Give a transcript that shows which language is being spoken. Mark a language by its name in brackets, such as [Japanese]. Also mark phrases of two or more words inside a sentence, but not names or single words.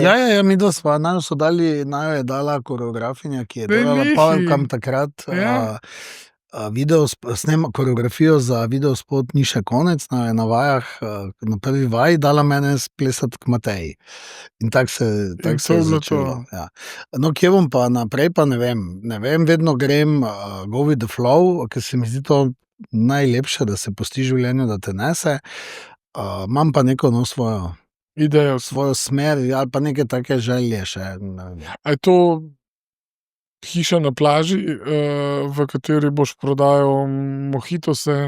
[Slovenian] Ja, midva sva, naju je dala koreografinja, ki je delala Powercam takrat. Koreografijo za videospot Ni še konec, na vajah, na prvi vaji dala mene splesati k Mateji. In tako se je začelo. Ja. No, kje bom pa naprej, pa ne vem, vedno grem [English] go with the flow, [Slovenian] ker se mi zdi to najlepše, da se pusti življenju, da te nese. Imam pa neko svojo Idejo. svojo smer, ali pa neke take želje še. A je to hiša na plaži, v kateri boš prodajal mojitose?